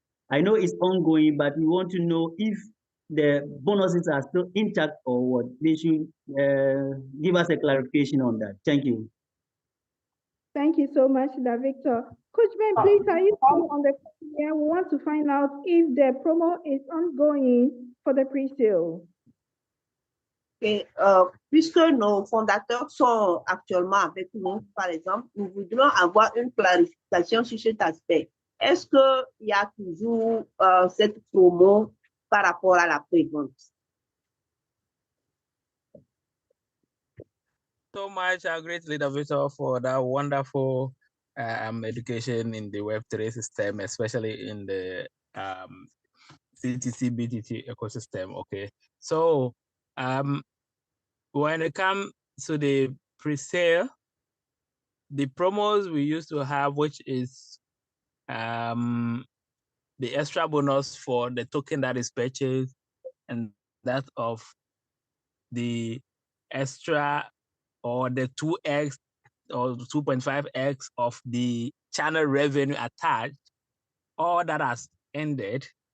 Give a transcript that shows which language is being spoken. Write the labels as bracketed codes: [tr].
[en] I know it's ongoing, but we want to know if the bonuses are still intact or what. They should give us a clarification on that. Thank you. Thank you so much, Victor. Coach Ben, please, are you still on the call here? We want to find out if the promo is ongoing for the pre-sale. [fr] Et, puisque nos fondateurs sont actuellement avec nous, par exemple, nous voudrions avoir une clarification sur cet aspect. Est-ce qu'il y a toujours cette promo par rapport à la prévente? [en] So much, great Leader Victor, for that wonderful education in the Web3 system, especially in the CTC BTT ecosystem. Okay, so when it comes to the pre-sale, the promos we used to have, which is the extra bonus for the token that is purchased, and that of the extra or the 2x or 2.5x of the channel revenue attached, all that has ended.